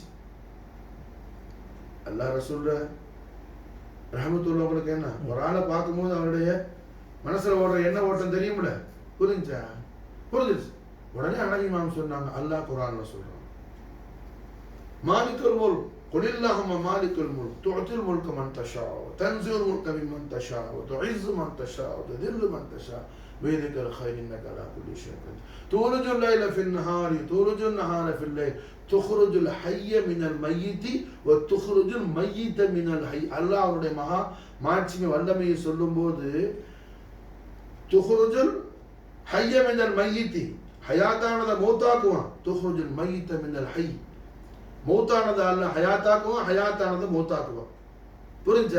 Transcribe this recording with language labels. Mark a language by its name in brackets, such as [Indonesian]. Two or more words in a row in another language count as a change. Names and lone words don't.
[Tamil] அல்லாஹ் ரசூல் ரஹமத்துல்லாஹி என்ன ஒரு ஆளை பார்க்கும்போது அவருடைய மனசுல ஓடுற என்ன ஓட்டம் தெரியும்ல, புரிஞ்சிருச்சு. உடனே ஹனஃபி இமாம் சொன்னாங்க, அல்லாஹ் குர்ஆன்ல சொல்றான், [Arabic] مالك الملك قل اللهم مالك الملك تؤتي الملك من تشاء تنزع الملك ممن تشاء وتعز من تشاء وتذل من تشاء بيدك الخير انك على كل شيء قدير تولج الليل في النهار تولج النهار في الليل تخرج الحي من الميت وتخرج الميت من الحي. [Tamil] அல்லாஹ் அவருடைய மகா மாட்சிமை வல்லமையை சொல்லும்போது [Arabic] تخرج الحي من الميت, [Tamil] ஹயாத்தானத மௌத்தாக்குவான். [Arabic] تخرج الميت من الحي, [Tamil] மௌத்தானத அல்லாஹ் ஹயாத்தாக்குவான், ஹயாத்தானத மௌத்தாக்குவான். புரிஞ்சா?